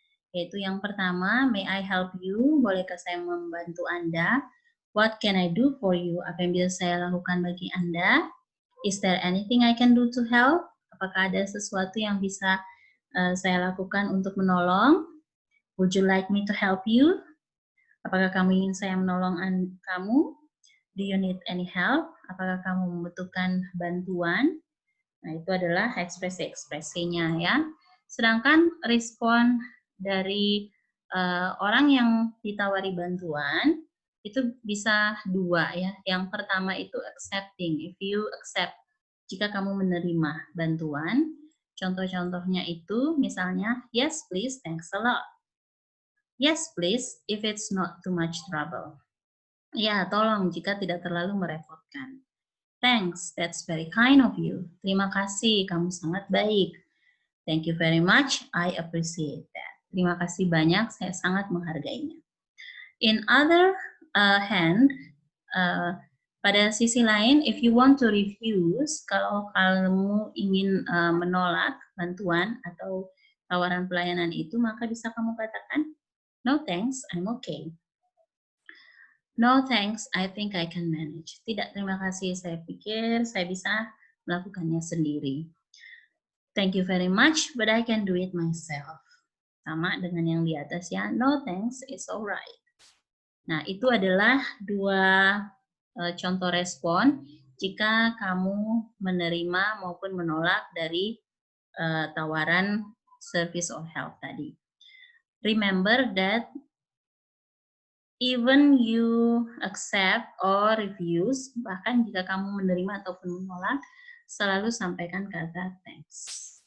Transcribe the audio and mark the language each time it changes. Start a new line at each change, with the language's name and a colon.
Indonesian: Yaitu yang pertama,
English: may I help you?
Indonesian: Bolehkah saya membantu Anda?
English: What can I do for you?
Indonesian: Apa yang bisa saya lakukan bagi Anda?
English: Is there anything I can do to help?
Indonesian: Apakah ada sesuatu yang bisa saya lakukan untuk menolong?
English: Would you like me to help you?
Indonesian: Apakah kamu ingin saya menolong kamu?
English: Do you need any help?
Indonesian: Apakah kamu membutuhkan bantuan? Nah, itu adalah ekspresi-ekspresinya ya. Sedangkan respon dari orang yang ditawari bantuan itu bisa dua ya. Yang pertama itu accepting.
English: If you accept,
Indonesian: jika kamu menerima bantuan, contoh-contohnya itu misalnya,
English: yes please, thanks a lot. Yes please, if it's not too much trouble.
Indonesian: Ya, tolong jika tidak terlalu merepotkan.
English: Thanks, that's very kind of you.
Indonesian: Terima kasih, kamu sangat baik.
English: Thank you very much, I appreciate that.
Indonesian: Terima kasih banyak, saya sangat menghargainya.
English: In other hand,
Indonesian: pada sisi lain,
English: if you want to refuse,
Indonesian: kalau kamu ingin menolak bantuan atau tawaran pelayanan itu, maka bisa kamu katakan,
English: no thanks, I'm okay. No thanks, I think I can manage.
Indonesian: Tidak, terima kasih, saya pikir saya bisa melakukannya sendiri.
English: Thank you very much, but I can do it myself.
Indonesian: Sama dengan yang di atas ya,
English: no thanks, it's alright.
Indonesian: Nah, itu adalah dua contoh respon jika kamu menerima maupun menolak dari tawaran
English: service or help
Indonesian: tadi.
English: Remember that even you accept or refuse,
Indonesian: bahkan jika kamu menerima ataupun menolak, selalu sampaikan kata thanks.